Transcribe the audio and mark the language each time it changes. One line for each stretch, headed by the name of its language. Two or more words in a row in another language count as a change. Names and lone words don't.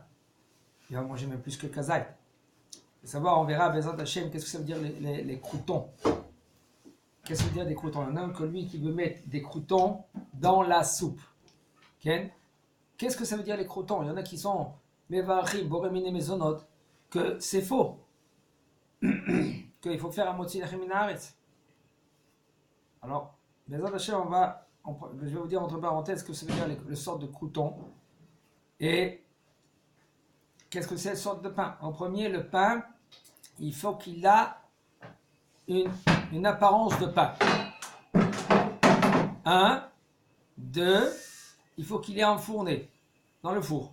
French: Il va manger même plus que Kazait. Il faut savoir, on verra,
Hebrew: בעזרת השם,
French: qu'est-ce que ça veut dire les croutons. Qu'est-ce que ça veut dire des croutons? Un homme que lui qui veut mettre des croutons dans la soupe. Qu'est-ce que ça veut dire les croutons? Il y en a qui sont Mevarim,
Hebrew: בורא מיני מזונות,
French: que c'est faux. Qu'il faut faire un
Hebrew: מוציא לחם מן הארץ.
French: Alors,
Hebrew: בעזרת השם,
French: je vais vous dire entre parenthèses ce que ça veut dire le sort de crouton. Et qu'est-ce que c'est le sort de pain? En premier, le pain, il faut qu'il a une apparence de pain. 1, 2, il faut qu'il est enfourné dans le four.